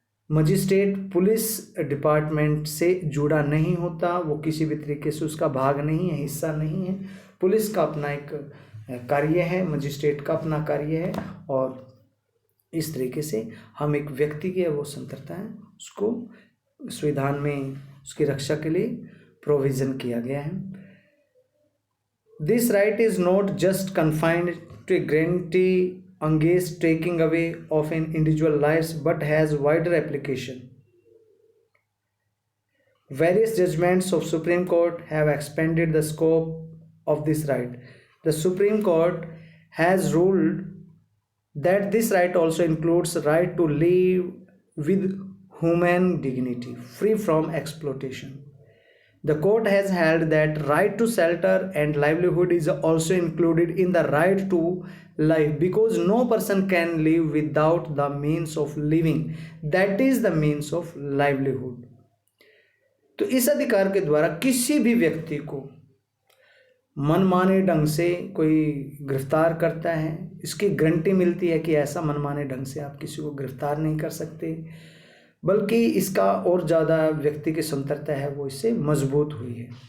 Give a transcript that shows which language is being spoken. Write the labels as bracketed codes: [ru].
[hi] Magistrate police department से जुड़ा नहीं होता, वो किसी भी तरीके से उसका भाग नहीं है, हिस्सा नहीं है। पुलिस का अपना एक कार्य है, मजिस्ट्रेट का अपना कार्य है। और इस तरीके से हम एक व्यक्ति की वो स्वतंत्रता है उसको संविधान में उसकी रक्षा के लिए प्रोविज़न किया गया है। [en] This right is not just confined to a guarantee against taking away of an individual lives but has wider application. Various judgments of Supreme Court have expanded the scope of this right. The Supreme Court has ruled that this right also includes right to live with human dignity, free from exploitation. The court has held that right to shelter and livelihood is also included in the right to life, because no person can live without the means of living, that is the means of livelihood. [hi] तो इस अधिकार के द्वारा किसी भी व्यक्ति को मनमाने ढंग से कोई गिरफ्तार करता है, इसकी गारंटी मिलती है कि ऐसा मनमाने ढंग से आप किसी को गिरफ्तार नहीं कर सकते, बल्कि इसका और ज़्यादा व्यक्ति की स्वतंत्रता है वो इससे मजबूत हुई है।